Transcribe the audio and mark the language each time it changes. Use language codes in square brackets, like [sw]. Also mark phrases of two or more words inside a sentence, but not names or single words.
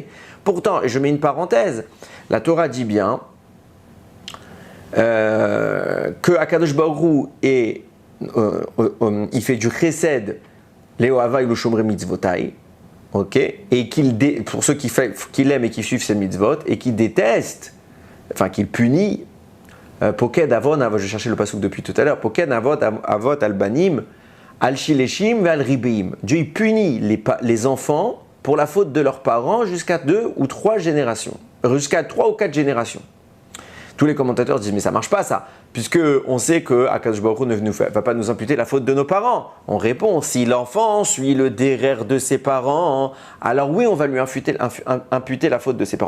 [fr] Pourtant, et je mets une parenthèse, la Torah dit bien que [he] הקדוש ברוך הוא [fr] il fait du chesed, Léohava il [he] שומרי מצוותי, [fr] ok, et pour ceux qui l'aiment et qui suivent ses mitzvot, et qui détestent, enfin qu'il punit, [he] פוקד עוון, [fr] je vais chercher le pasuk depuis tout à l'heure, [he] פוקד אבות על בנים, על שלשים ועל רבעים. [fr] Dieu il punit les enfants pour la faute de leurs parents jusqu'à 2 ou 3 générations, jusqu'à 3 ou 4 générations. Tous les commentateurs disent mais ça marche pas ça, puisque on sait que [he] הקדוש ברוך הוא [fr] ne va pas nous imputer la faute de nos parents. On répond si l'enfant suit le derer de ses parents, alors oui on va lui imputer la faute de ses parents.